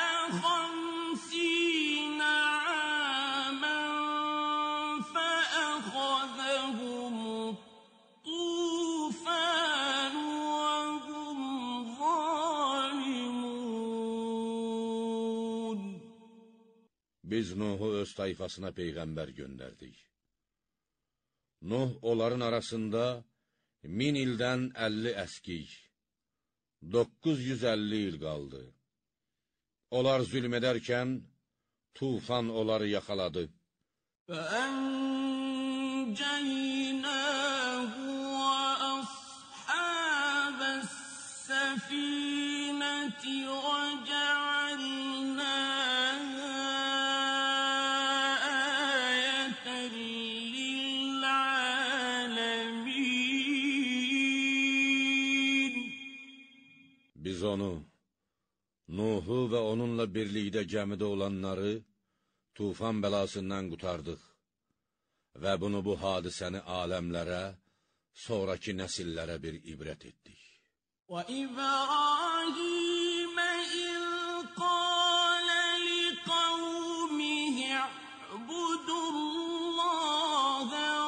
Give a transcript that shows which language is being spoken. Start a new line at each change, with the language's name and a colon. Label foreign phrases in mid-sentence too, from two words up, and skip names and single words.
Arabic: 50 عَامًا فَأَخَذَهُمُ الطُّوفَانُ وَهُمْ ظَالِمُونَ
Azerbaijani: Biz Nuhu öz tayfasına peyğəmbər göndərdik. Nuh onların arasında 1000 ildən 50 əskik, 950 il qaldı. Onlar zülm edərkən, tufan onları yaxaladı.
Arabic: فَأَنْجَيْنَاهُ وَأَصْحَابَ السَّفِينَةِ وَجَعَلْنَاهَا آيَةً لِلْعَالَمِينَ
Azerbaijani: Biz onu, Nuhu və onunla birlikdə gəmidə olanları tufan bəlasından qutardıq və bunu bu hadisəni aləmlərə, sonraki nəsillərə bir ibrət etdik.
Arabic: وَإِبْرَاهِيمَ إِذْ قَالَ لِقَوْمِهِ اعْبُدُوا اللَّهَ